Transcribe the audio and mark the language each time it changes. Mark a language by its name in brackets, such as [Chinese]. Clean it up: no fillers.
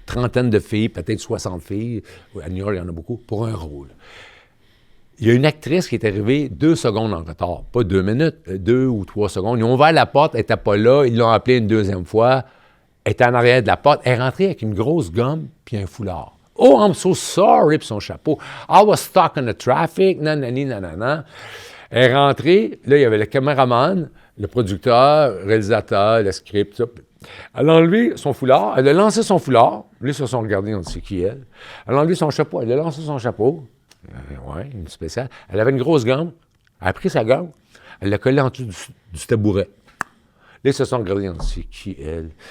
[French] trentaine de filles, peut-être 60 filles, à New York, il y en a beaucoup, pour un rôle. Il y a une actrice qui est arrivée 2 secondes en retard, pas 2 minutes, 2 ou 3 secondes. Ils ont ouvert la porte, elle n'était pas là, ils l'ont appelée une deuxième fois, elle était en arrière de la porte, elle est rentrée avec une grosse gomme puis un foulard. [English] Oh, I'm so sorry, [French] puis son chapeau. [English] I was stuck in the traffic, nanani, nanana. [French] Elle est rentrée, là, il y avait le caméraman, le producteur, le réalisateur, le script, tout ça. Elle a enlevé son foulard, elle a lancé son foulard. Là, ils se sont regardés, on dit c'est qui elle. Elle a enlevé son chapeau, elle a lancé son chapeau. Oui, une spéciale. Elle avait une grosse gomme. Elle a pris sa gomme, elle l'a collée en dessous du tabouret. Là, ils se sont regardés, on dit c'est qui elle.